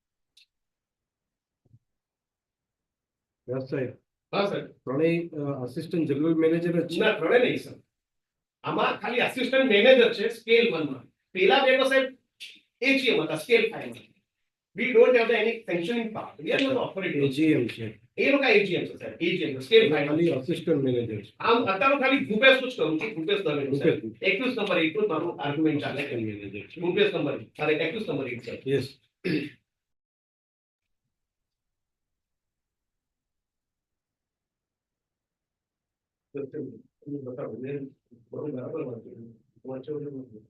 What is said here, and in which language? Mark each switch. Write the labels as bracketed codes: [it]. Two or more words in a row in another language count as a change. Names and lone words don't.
[en] Yes, sir. [hi] हाँ सर [en] assistant general manager [gu] જ છે. ના ત્રણે નહીં સર આમાં ખાલી [en] assistant manager [gu] છે સ્કેલ 1 માં પેલા બે તો સાહેબ એજીએમ હતા સ્કેલ 5 માં [en] we don't have any sanctioning part we are not authority [gu] AGM છે. એ લોકો એજીએમ છે સર એજીએમ સ્કેલ 5 ખાલી [en] assistant manager [gu] છે. આમ અત્યારે ખાલી ભૂપેશ જ કરું છું ભૂપેશ દવે ભૂપેશ. 21 નંબર 8 નું મારું આર્ગ્યુમેન્ટ ચાલે છે Manager છે. ભૂપેશ નંબર અરે 21 નંબર 8 સર [en] Yes. [gu] બતાવો મેં બરાબર વાંચ્યું